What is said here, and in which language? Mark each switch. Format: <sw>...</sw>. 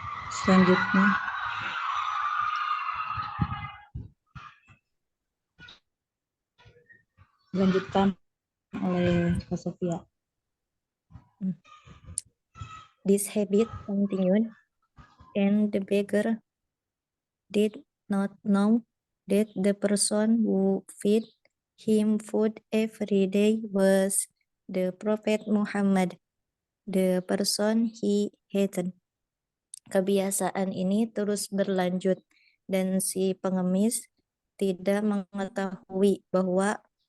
<id>Selanjutnya, dilanjutkan oleh Kak Sofia.</id> <en>This habit continued, and the beggar did not know that the person who fed him food every day was the Prophet Muhammad, the person he hated.</en> <id>Kebiasaan ini terus berlanjut dan si pengemis tidak mengetahui bahwa</id>